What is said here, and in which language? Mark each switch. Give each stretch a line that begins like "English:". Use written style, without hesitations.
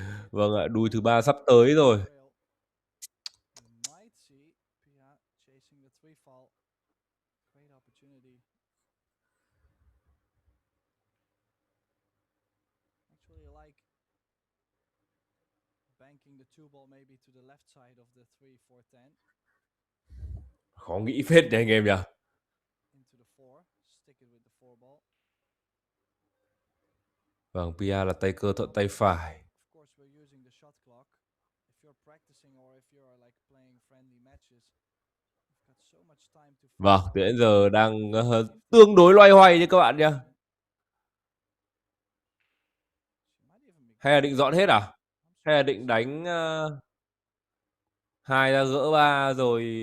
Vietnamese: Vâng ạ, đuôi thứ ba sắp tới rồi.
English: might see Pia chasing the 3 fall. Great opportunity. Actually like banking the 2 ball maybe to the left side of the 3-4-10.
Vietnamese: Khó nghĩ phết đấy anh em nhỉ.
English: Into the 4, stick it with the 4 ball.
Vietnamese: Vâng, Pia là tay cơ thuận tay phải.
English: Of course we're using the shot clock. If you're practicing or if you're like playing friendly matches, you've got so much time to.
Vietnamese: Vâng, đến giờ đang tương đối loay hoay chứ các bạn nhá. Hay là định dọn hết à? Hay là định đánh 2 ra gỡ 3 rồi.